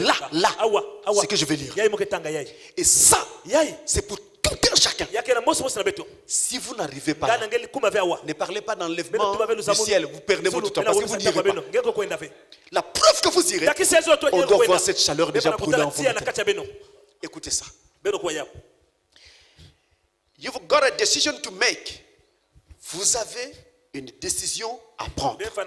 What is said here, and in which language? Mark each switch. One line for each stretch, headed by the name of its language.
French: Là, c'est que je vais lire. Et ça, c'est pour tout un chacun. Si vous n'arrivez pas là, ne parlez pas d'enlèvement du ciel. Vous perdez votre temps parce que vous n'irez pas. La preuve que vous irez, on doit voir cette chaleur déjà brûler en vous. Écoutez ça.
English: You've got a decision to make.
French: Vous avez une décision à prendre.